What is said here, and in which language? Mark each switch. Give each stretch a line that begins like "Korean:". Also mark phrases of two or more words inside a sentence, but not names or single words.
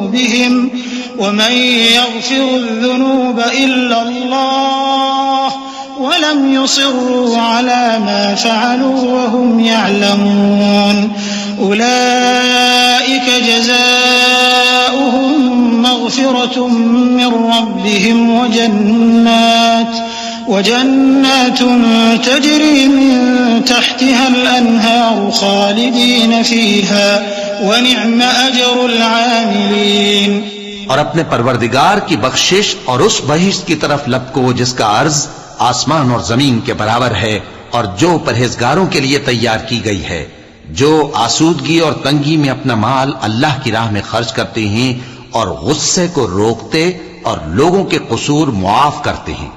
Arabic: لذنوبهم ومن يغفر الذنوب إلا الله ولم يصروا على ما فعلوا وهم يعلمون أولئك جزاؤهم مغفرة من ربهم وجنات تجري من تحتها الأنهار خالدين فيها ونعم أجر العاملين.
Hindi: और अपने परवरदिगार की बख्शिश और उस बहिश्त की तरफ लपको जिसका अर्ज आसमान और जमीन के बराबर है और जो परहेजगारों के लिए तैयार की गई है, जो आसूदगी और तंगी में अपना माल अल्लाह की राह में खर्च करते हैं और गुस्से को रोकते और लोगों के कसूर मुआफ करते हैं।